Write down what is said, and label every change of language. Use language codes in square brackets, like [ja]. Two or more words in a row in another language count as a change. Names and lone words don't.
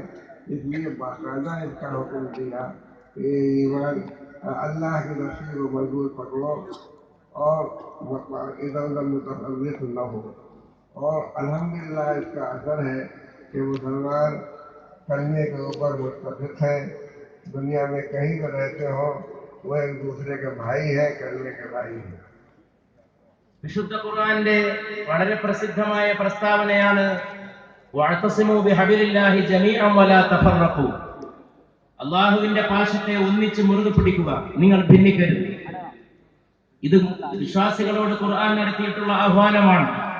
[hi] इसलिए बाकायदा इसका हुक्म दिया कि ईमान अल्लाह की रस्सी को मजबूत पकड़ो और इधर उधर मुतफर्रिक़ न हो। और अल्हम्दुलिल्लाह इसका असर है कि मुसलमान कलमे के ऊपर मुत्तफ़िक़ हैं। दुनिया में कहीं पर रहते हो वो एक दूसरे के भाई है, कलमे के भाई है। [ml] വിശുദ്ധ ഖുർആന്റെ വളരെ പ്രസിദ്ധമായ പ്രസ്താവനയാണ് [ar] واعتصموا بحبل الله جميعا ولا تفرقوا. [ml] അല്ലാഹുവിന്റെ പാശത്തെ ഒന്നിച്ച് മുറുകെ പിടിക്കുക, നിങ്ങൾ ഭിന്നിക്കരുത്. ഇത് വിശ്വാസികളോട് ഖുർആൻ നടത്തിയിട്ടുള്ള ആഹ്വാനമാണ്.